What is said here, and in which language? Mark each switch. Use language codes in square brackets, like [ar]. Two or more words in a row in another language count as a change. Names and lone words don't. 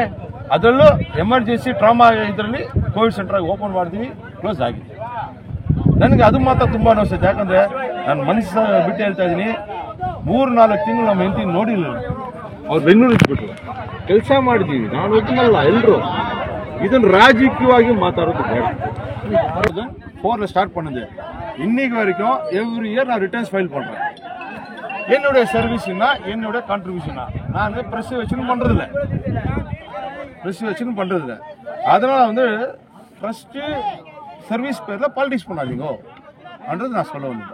[kn] ಅದರಲ್ಲೂ [en] emergency trauma [kn] ಇದರಲ್ಲಿ ಕೋವಿಡ್ ಸೆಂಟ್ರಾಗಿ ಓಪನ್ ಮಾಡಿದ್ವಿ, ಕ್ಲೋಸ್ ಆಗಿದೆ. ನನಗೆ ಅದು ಮಾತ್ರ ತುಂಬ ಅನಿಸುತ್ತೆ. ಯಾಕಂದರೆ ನಾನು ಮನಸ್ಸು ಬಿಟ್ಟು ಹೇಳ್ತಾ ಇದ್ದೀನಿ, 3-4 ತಿಂಗಳು ನಮ್ಮ ಹೆಂಡತಿ ನೋಡಿಲ್ಲ. ಅವ್ರು ಬೆಂಗಳೂರು ಇಟ್ಬಿಟ್ರು. ಕೆಲಸ ಮಾಡಿದ್ದೀವಿ, ನಾನು ಒಬ್ಬನಲ್ಲ, ಎಲ್ಲರೂ. ಇದನ್ನು ರಾಜಕೀಯವಾಗಿ ಮಾತಾಡೋದು ಬೇಡ. [ta] 4ல் ஸ்டார்ட் பண்ணுது. இன்னைக்கு வரைக்கும் [en] every year [ta] நான் [en] returns file [ta] பண்ணுறேன். என்னுடைய சர்வீஸ்னா என்னுடைய கான்ட்ரிபியூஷனா நான் ப்ரெஸ் வச்சுன்னு பண்ணுறதில்ல. அதனால் வந்து ஃபஸ்ட்டு சர்வீஸ் பேரில் பாலிடிக்ஸ் பண்ணாதீங்கன்றது நான் சொல்ல வந்தது.